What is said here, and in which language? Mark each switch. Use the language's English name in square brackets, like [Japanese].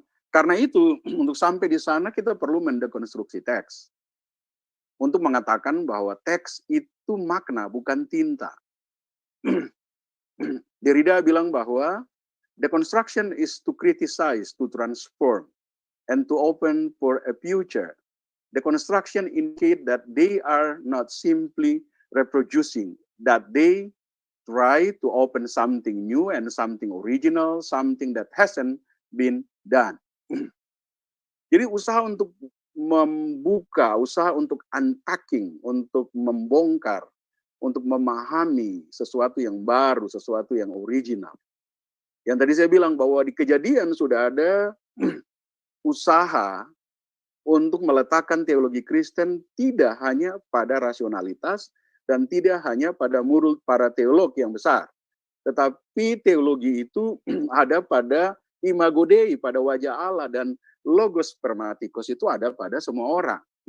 [Indonesian] Karena itu, untuk sampai di sana kita perlu mendekonstruksi teks. Untuk mengatakan bahwa teks itu makna, bukan tinta. [English] Derrida [Indonesian] bilang bahwa [English] deconstruction is to criticize, to transform, and to open for a future. Deconstruction indicate that they are not simply reproducing, that they try to open something new and something original, something that hasn't been done. [Indonesian] Jadi usaha untuk membuka, usaha untuk unpacking, untuk membongkar, untuk memahami sesuatu yang baru, sesuatu yang original. Yang tadi saya bilang bahwa di Kejadian sudah ada usaha untuk meletakkan teologi Kristen tidak hanya pada rasionalitas dan tidak hanya pada mulut para teolog yang besar, tetapi teologi itu ada pada imago Dei, pada wajah Allah, dan logos spermatikos itu ada pada semua orang.